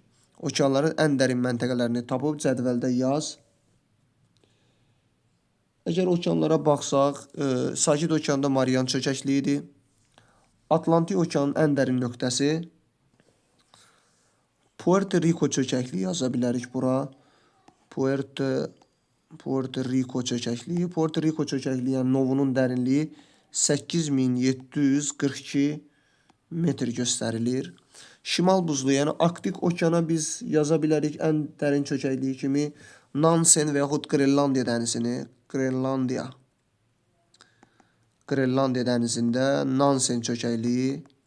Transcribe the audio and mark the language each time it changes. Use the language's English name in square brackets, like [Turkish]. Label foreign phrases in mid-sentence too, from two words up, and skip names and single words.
[Azerbaijani] Okeanların ən dərin məntəqələrini tapıb cədvəldə yaz. Əgər okeanlara baxsaq, Sakit okeanda Marian çökəkliyidir. Atlantik okeanın ən dərin nöqtəsi Puerto Rico çökəkliyi yaza bilərik bura. Puerto Rico çökəkliyi. Puerto Rico çökəkliyi, yəni novunun dərinliyi 8742 metr göstərilir. Şimal buzlu, yəni Arktik okeana biz yaza bilərik ən dərin çökəkliyi kimi Nansen və yaxud Qrenlandiya dənizini. Qrenlandiya dənizində Nansen çökəkliyi.